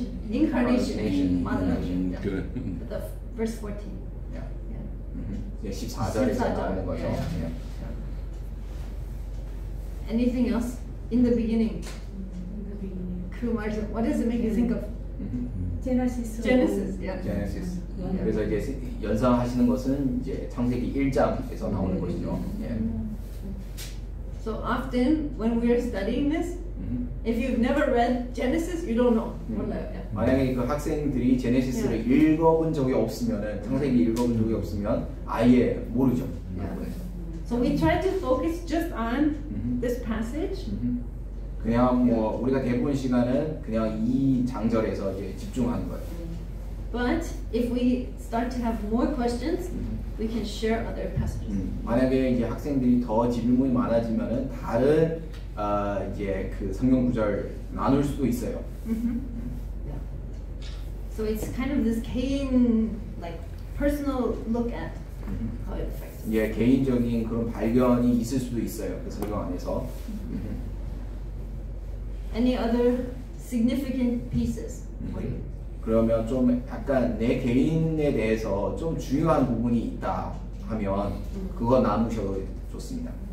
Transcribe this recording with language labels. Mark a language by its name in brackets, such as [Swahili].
[English] Incarnation. [Korean] 맞아요. 그래. [English] The verse 14. [Korean] 14절에서 나오는 거죠. [English] Anything else? In the beginning. [Korean] 그 말씀. [English] What does it make you think of? Genesis. Genesis. [Korean] 그래서 이제 연상하시는 것은 이제 창세기 1장에서 나오는 것이죠. [English] So often when we are studying this, if you've never read Genesis, you don't know. [Korean] 만약에 그 학생들이 제네시스를 읽어본 적이 없으면은 창세기 읽어본 적이 없으면 아예 모르죠. [English] So we try to focus just on this passage, [Korean] 그냥 뭐 우리가 대부분 시간은 그냥 이 장절에서 이제 집중하는 거예요. [English] But if we start to have more questions, we can share other passages. [Korean] 만약에 이제 학생들이 더 질문이 많아지면은 다른 이제 그 성경 구절 나눌 수도 있어요. [English] So it's kind of this keen, like personal look at how it affects. [Korean] 예, 개인적인 그런 발견이 있을 수도 있어요. 그 성경 안에서. [English] Any other significant pieces for you? [Korean] 그러면 좀 약간 내 개인에 대해서 좀 중요한 부분이 있다 하면 그거 나누셔도 좋습니다.